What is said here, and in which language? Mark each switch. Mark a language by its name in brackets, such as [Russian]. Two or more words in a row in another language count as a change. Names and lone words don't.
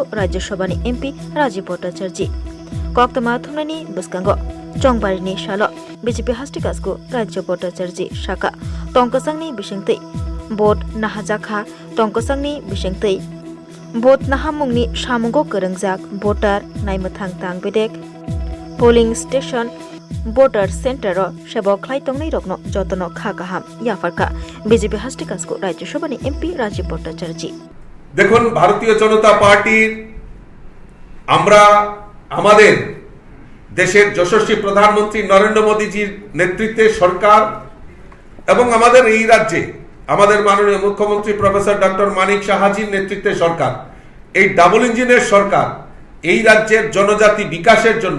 [Kok Borok] राज्यसभानि एमपी राजीव भट्टाचार्य कक्तमा थुमनायनि बस्कांगो चंबारिनि सालो बीजेपी हास्टिकासको राज्य भट्टाचार्य शाखा टंकसांनि बिसिंतै भोट नाहाजाखा टंकसांनि बिसिंतै भोट नाहामुंनि सामुंगो गोरोंजाक भोटार नायमथां तांबेदेक पोलिंग स्टेशन भोटार सेंटर सेबक खायतंगनै रगनो जतनो खाकाहाम याफरका बीजेपी हास्टिकासको राज्यसभानि एमपी राजीव भट्टाचार्य [Bangla] দেখুন ভারতীয় জনতা পার্টির আমরা আমাদের দেশের যশস্বী প্রধানমন্ত্রী নরেন্দ্র মোদীজির নেতৃত্বে সরকার এবং আমাদের এই রাজ্যে আমাদের মাননীয় মুখ্যমন্ত্রী প্রফেসর ডক্টর মানিক সাহাজির নেতৃত্বে সরকার এই ডাবল ইঞ্জিনের সরকার এই রাজ্যের জনজাতি বিকাশের জন্য